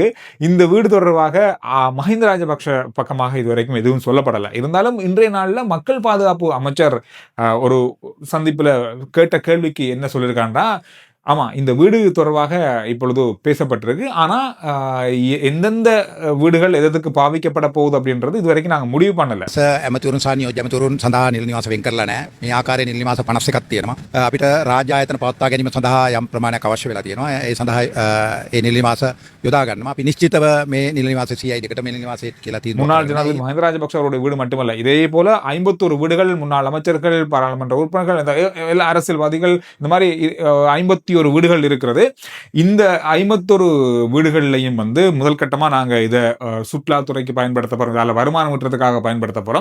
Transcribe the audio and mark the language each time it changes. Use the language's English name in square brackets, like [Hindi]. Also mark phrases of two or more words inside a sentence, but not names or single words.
[Tamil] இந்த வீடு தொடர்பாக மஹிந்த ராஜபக்ஷ பக்கமாக இதுவரைக்கும் எதுவும் சொல்லப்படலை. இருந்தாலும் இன்றைய நாளில் மக்கள் பாதுகாப்பு அமைச்சர் ஒரு சந்திப்புல கேட்ட கேள்விக்கு என்ன சொல்லியிருக்காண்டா, ஆமா இந்த வீடு தொடர்பாக இப்பொழுது பேசப்பட்டிருக்கு. ஆனா எந்தெந்த வீடுகள் எதற்கு பாவிக்கப்பட போகுது அப்படின்றது இதுவரைக்கும் நாங்க முடிவு பண்ணல. [Sinhala] ඇමතුරුන් සානියෝජ්‍ය ඇමතුරුන් සඳහා නිල නිවාස වෙන් කරලා නැහැ. මේ ආකාරයේ නිල නිවාස 51ක් තියෙනවා. අපිට රාජ්‍ය ආයතන පවත්වා ගැනීම සඳහා යම් ප්‍රමාණයක් අවශ්‍ය වෙලා තියෙනවා. ඒ සඳහා ඒ නිල නිවාස යොදා ගන්නවා. අපි නිශ්චිතව මේ නිල නිවාස CI දෙකට මේ නිල නිවාසයේ කියලා තියෙනවා. [Tamil] முன்னாள் ஜனாதிபதி மஹிந்த ராஜபக்ஷ அவருடைய வீடு மட்டுமல்ல, இதே போல 51 வீடுகள், முன்னாள் அமைச்சர்கள், பாராளுமன்ற உறுப்பினர்கள், எல்லா அரசியல்வாதிகள், இந்த மாதிரி 51 வீடுகள் இருக்கிறது. இந்த 51 வீடுகள்லையும் வந்து முதல் கட்டமா நாங்க இதை சுற்றுலாத்துறைக்கு பயன்படுத்த போறோம், அல்ல வருமானம் ஈட்டுறதுக்காக பயன்படுத்த போறோம்.